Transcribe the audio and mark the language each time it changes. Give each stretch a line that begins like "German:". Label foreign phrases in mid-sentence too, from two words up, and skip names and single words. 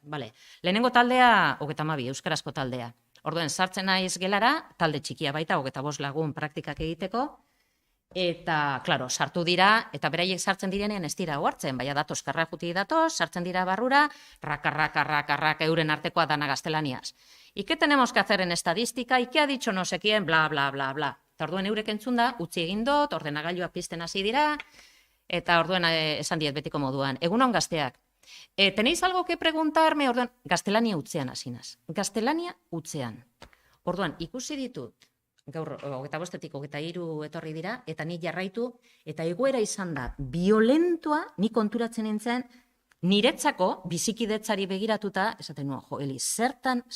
Basque: Lehenengo taldea, 32, euskarazko taldea. Orduen, sartzen naiz gelara, talde txikia baita, 25 lagun praktikak egiteko, eta, klaro, sartu dira, eta beraiek sartzen direnean ez dira ohartzen, baina datoz, karrajuti datoz, sartzen dira barrura, raka, euren artekoa dana gaztelaniaz.
Spanish: ¿Y qué tenemos que hacer en estadística? ¿Y qué ha dicho no sé quién? Bla, bla, bla, bla.
Basque: Eta orduen eurek entzunda, utzi egin dut, ordenagailua pizten hasi dira, eta orduen esan diet betiko moduan. Egunon gazteak.
Spanish: ¿Tenéis algo que preguntarme?
Basque: Orduan, gaztelania utzean hasinaz. Gaztelania utzean. Orduan, ikusi ditut, gaur, 25-etik 23 etorri dira, eta ni jarraitu, eta egoera izan da, violentoa, ni konturatzen nintzen, niretzako bizikidetzari begiratuta, esaten nuen, Eli, zertan zabiltza.